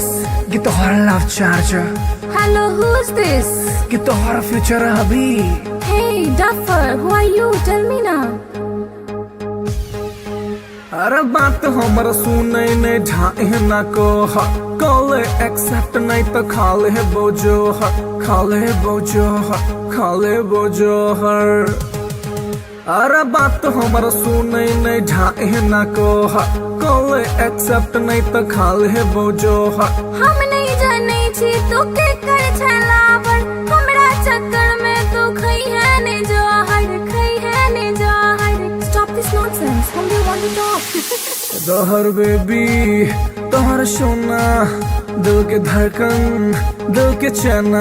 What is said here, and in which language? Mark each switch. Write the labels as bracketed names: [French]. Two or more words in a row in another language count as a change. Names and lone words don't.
[Maithili] ये तोहरा [English] love charger, Hello, who's this? [Maithili] ये तोहरा [English] future hubby. Hey, duffer, who are you? Tell me now. [Maithili] अरे बात हमर सुने नहीं ढाए ना को, [English] call accept [Maithili] नहीं तो खाले बोझो, खाले बोझो, खाले बोझो हर। अरे बात हमर सुने नहीं ढाए ना को, [English] call accept [Maithili] नहीं तो खाले बोझो। हम नहीं जाने छी तू के कर छलावर, हमरा चक्कर में तू खई है ने जहर, खई है ने जहर। [English] Stop this nonsense. Whom do you want to talk? [Maithili] तोहर बेबी, तोहर सोना, दिल के धड़कन, दिल के चना।